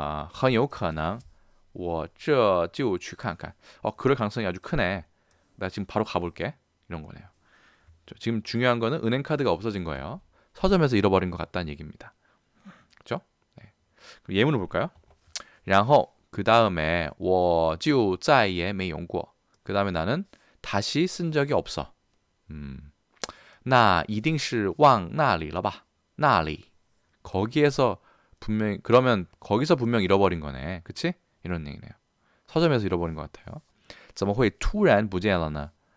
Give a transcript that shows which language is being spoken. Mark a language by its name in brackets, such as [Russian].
[Chinese] 很有可能我这就去看看. [Korean] 그럴 가능성이 아주 크네. 나 지금 바로 가볼게. 이런 거네요. 지금 중요한 거는 은행카드가 없어진 거예요. 서점에서 잃어버린 것 같다는 얘기입니다. 그렇죠? 네. 그럼 예문을 볼까요? [Chinese] 然后 [Korean] 그 다음에 [Chinese] 我就再也没用过. [Korean] 그 다음에 나는 다시 쓴 적이 없어. [Chinese] 那一定是忘那里了吧?那里. [Korean] 거기에서 분명히 그러면 거기서 분명 잃어버린 거네. 그치? 이런 얘기네요. 서점에서 잃어버린 것 같아요. [Chinese] 怎么会突然不见了呢?